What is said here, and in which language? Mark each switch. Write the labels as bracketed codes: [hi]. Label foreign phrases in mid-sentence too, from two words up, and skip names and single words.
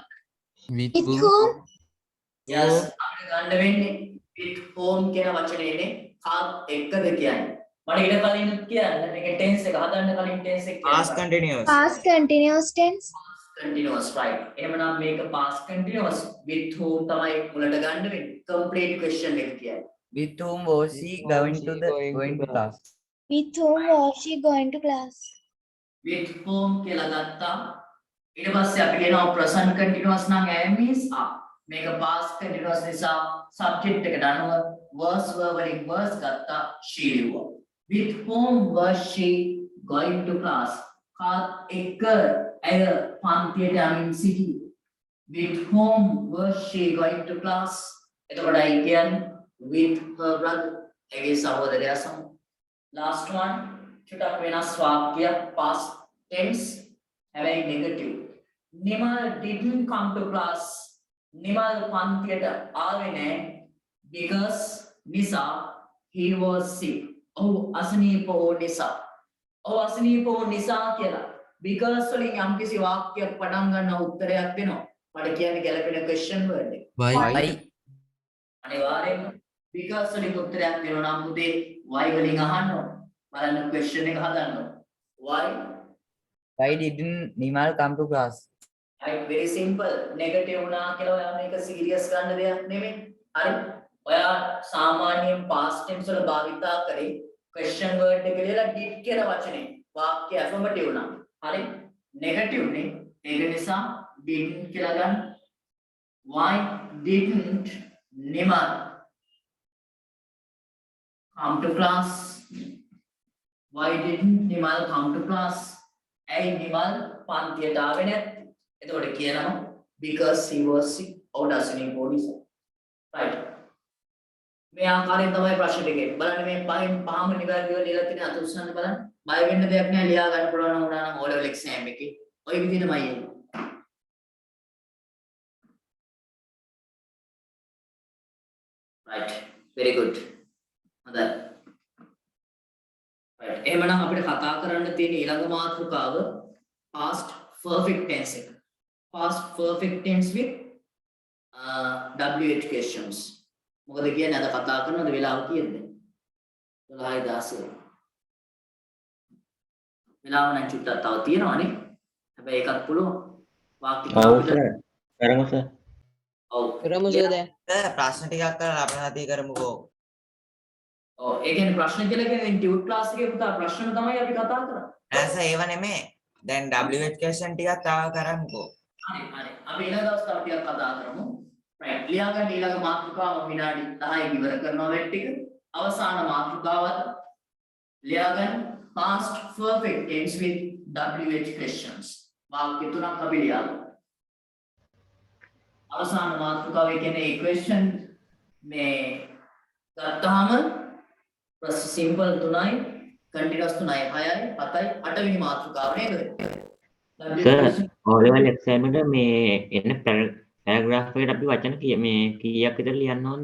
[en] With With whom? whom? [si] yes අපිට ගන්න වෙන්නේ [en] with whom [si] කියන වචනේනේ කාත් එක්කද කියන්නේ මට ඊට කලින් කියන්න මේකේ tense එක හදන්න කලින් tense එක [en] Past continuous. Past continuous tense. continuous right [si] එහෙමනම් මේක [en] past continuous with whom [si] තමයි මුලට ගන්න වෙන්නේ [en] complete question [si] එක කියන්නේ [en] With whom was she going to class? With whom was she going to class? [si] with whom කියලා ගත්තා ඊට පස්සේ අපි කියනවා [en] present continuous [si] නම් [en] am is are [si] මේක [en] past continuous [si] නිසා subject එකට අනුව [en] was verb [si] වලින් [en] was ගත්තා she ලිව්වා with whom was she going to class [si] කාත් එක්ක ඇය පන්තියට යමින් සිටි [en] with whom was she going to class එතකොට I කියන්නේ with her brother [si] ඇගේ සහෝදරයා සමග [en] last one [si] චුට්ටක් වෙනස් වාක්‍ය [en] past tense හැබැයි negative Nimal didn't come to class Nimal [si] පන්තියට ආවේ නැහැ [en] because නිසා he was sick [si] ඔහු අසනීප වූ නිසා කියලා because වලින් යම්කිසි වාක්‍යයක් පටන් ගන්න උත්තරයක් දෙනවා මට කියන්නේ ගැලපෙන [en] question word [si] එක [en] Why? Why? [si] අනිවාර්යෙන්ම because වලින් උත්තරයක් දෙනවා නම් පුතේ why වලින් අහන්න ඕන බලන්න question එක හදන්න ඕන [en] Why didn't Nimal come to class? right very simple negative [si] වුණා කියලා ඔයා මේක serious ගන්න දෙයක් නෙමෙයි හරි ඔයා සාමාන්‍යයෙන් [en] past tense [si] වල භාවිතා කරේ [en] question word [si] එක ලියලා did කියන වචනේ වාක්‍ය affirmative නම් හරි negative නේ ඒක නිසා didn't කියලා ගන්න [en] why didn't Nimal come to class why didn't Nimal come to class [si] ඇයි නිමල් පන්තියට ආවේ නැත්තේ එතකොට කියනවා [en] because he was sick [si] ඔහුට අසනීප වූ නිසා right මේ ආකාරයෙන් තමයි ප්‍රශ්න දෙකේ බලන්න මේ පහම නිවැරදිව ලියලා තියෙන අත උස්සන්න බලන්න බය වෙන්න දෙයක් නෑ ලියා ගන්න පුළුවන් නම් උනා නම් [en] O level exam [si] එකේ ඔය විදිහටමයි එන්නේ [en] right very good [si] හොඳයි right එහෙමනම් අපිට කතා කරන්න තියෙන ඊළඟ මාතෘකාව [en] past perfect tense [si] එක [en] past perfect tense with WH questions [si] මොකද කියන්නේ අද කතා කරනවද වෙලාව කීයද 12:16 වෙලාව නම් චුට්ටක් තව තියෙනවානේ හැබැයි ඒකත් පුළුවන් වාක්‍ය කරමු සර් ඔව් ප්‍රශ්න ටිකක් කරලා අපේ හතේ කරමුකෝ. ඔව් ඒ කියන්නේ ප්‍රශ්න කියලා කියන්නේ [en] tute class [si] එකේ පුතා ප්‍රශ්න තමයි අපි කතා කරන්නේ. ඇස ඒව නෙමෙයි. දැන් [en] WH question [si] ටිකක් තව කරමුකෝ. හරි. අපි ඊළඟ දවස් තව ටිකක් කතා කරමු. right. ලියා ගන්න ඊළඟ මාතෘකාව විනාඩි 10 ඉවර කරනවා වෙට් ටික. අවසාන මාතෘකාවත් ලියා ගන්න [en] past perfect tense with WH questions. [si] වාක්‍ය තුනක් අපි ලියා ගමු. අවසාන මාතෘකාව කියන්නේ equation මේ ගත්තාම simple 3යි continuous 3යි 6යි 7යි 8වෙනි මාතෘකාව නේද? සර් [en] O level exam [si] එකට මේ එන paragraph එකට අපි වචන මේ කීයක් විතර ලියන්න ඕනද?